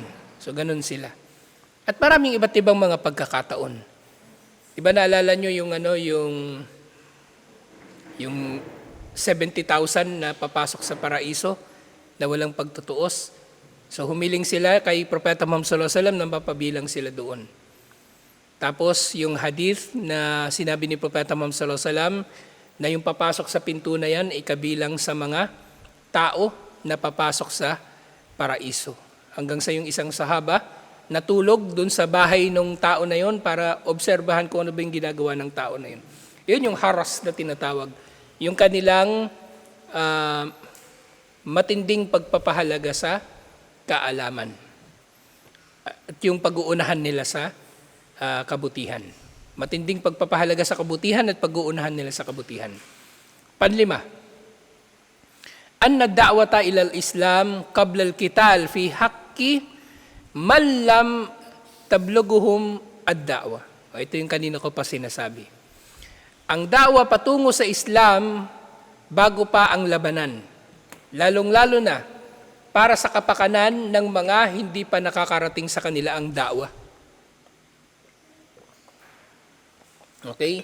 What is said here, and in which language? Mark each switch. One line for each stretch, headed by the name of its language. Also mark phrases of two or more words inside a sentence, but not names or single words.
Filipino: So ganun sila. At maraming iba't ibang mga pagkakataon. Diba naalala nyo yung 70,000 na papasok sa paraiso na walang pagtutuos. So humiling sila kay Propeta Muhammad
Arabic: صلى الله عليه وسلم
Filipino: na mapabilang sila doon. Tapos yung hadith na sinabi ni Propeta Muhammad
Arabic: صلى الله عليه وسلم
Filipino: na yung papasok sa pinto na yan ay kabilang sa mga tao na papasok sa paraiso. Hanggang sa yung isang sahaba natulog dun sa bahay ng tao na yon para obserbahan kung ano ba yung ginagawa ng tao na yun. Yun yung haras na tinatawag. Yung kanilang matinding pagpapahalaga sa kaalaman. At yung pag-uunahan nila sa kabutihan. Matinding pagpapahalaga sa kabutihan at pag-uunahan nila sa kabutihan. Panlima,
Arabic: أن الدعوة إلى الإسلام قبل القتال في حق من لم تبلغهم الدعوة.
Filipino: Ito yung kanina ko pa sinasabi. Ang da'wa patungo sa Islam bago pa ang labanan. Lalong-lalo na para sa kapakanan ng mga hindi pa nakakarating sa kanila ang da'wa. Okay?